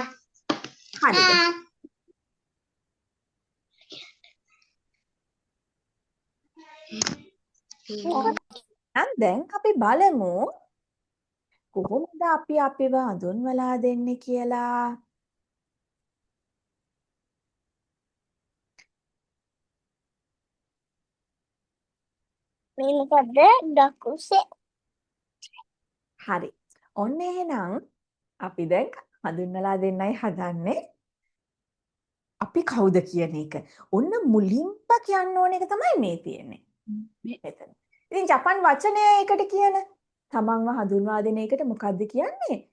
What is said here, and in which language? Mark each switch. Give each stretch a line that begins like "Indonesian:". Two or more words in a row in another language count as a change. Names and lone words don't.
Sinhala: හරිද? Ah. එහෙනම් දැන් අපි බලමු කොහොමද අපි අපිව හඳුන්වලා දෙන්නේ කියලා. Ini pada dakusnya. හරි. ඔන්න එහෙනම් අපි දැන් හඳුන්වලා දෙන්නයි හදන්නේ. අපි කවුද කියන එක. ඔන්න මුලින්ම කියන්න ඕන එක තමයි මේ තියෙන්නේ. මෙතන. ඉතින් ජපන් වචනය ඒකට කියන තමන්ව හඳුන්වා දෙන එකට මොකද්ද කියන්නේ?